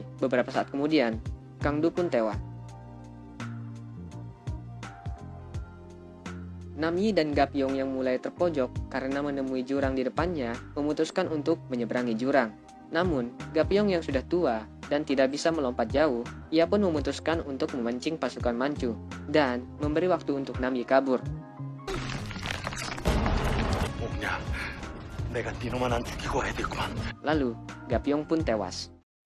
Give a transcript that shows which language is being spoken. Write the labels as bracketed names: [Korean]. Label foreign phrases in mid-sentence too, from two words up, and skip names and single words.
[Indonesian] Beberapa saat kemudian, Kang Du pun tewas. Namyi dan Gapyong yang mulai terpojok karena menemui jurang di depannya memutuskan untuk menyeberangi jurang. Namun, Gapyong yang sudah tua dan tidak bisa melompat jauh, ia pun memutuskan untuk memancing pasukan Manchu dan memberi waktu untuk Namyi kabur. [Korean] 없냐? 내가 네 놈 하나 죽이고 해야 되구만. [Indonesian] Lalu, Gapyong pun tewas.